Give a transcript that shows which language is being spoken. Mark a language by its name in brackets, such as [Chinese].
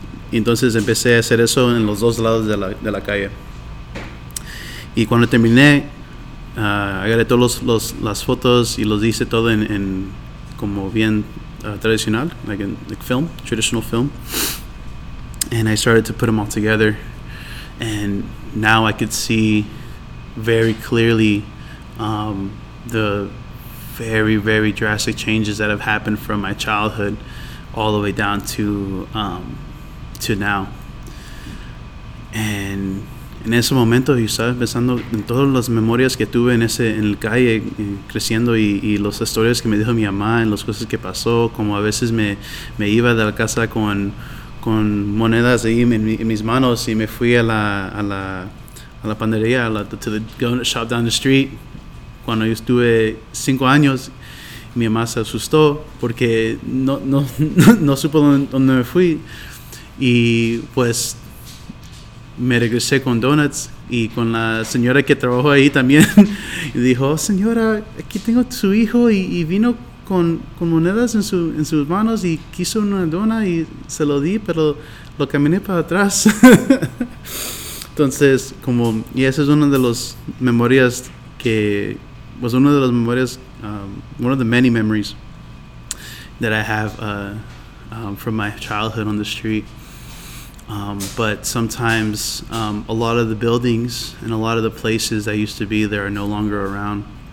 [Spanish] Entonces empecé a hacer eso en los dos lados de la calle. Y cuando terminé, agarré todos las fotos y los hice todo en como bien tradicional, [English] like film, traditional film. And I started to put them all together. And now I could see very clearly the very, very drastic changes that have happened from my childhood all the way down to now. [Spanish] And en ese momento, yo estaba pensando en todas las memorias que tuve en el calle creciendo, y las historias que me dijo mi mamá, en las cosas que pasó, como a veces me iba de la casa con monedas ahí en mis manos, y me fui a la panadería, [English] to the donut shop down the street. [Spanish] Cuando yo estuve 5 años, mi mamá se asustó porque no supo dónde me fui. Y pues me regresé con donuts y con la señora que trabajó ahí también. Y dijo, señora, aquí tengo a su hijo y vino con monedas en sus manos y quiso una dona y se lo di, pero lo caminé para atrás. Entonces, como, y esa es una de las memorias que... [English] was one of those memories, one of the many memories that I have from my childhood on the street. But sometimes a lot of the buildings and a lot of the places that used to be there are no longer around.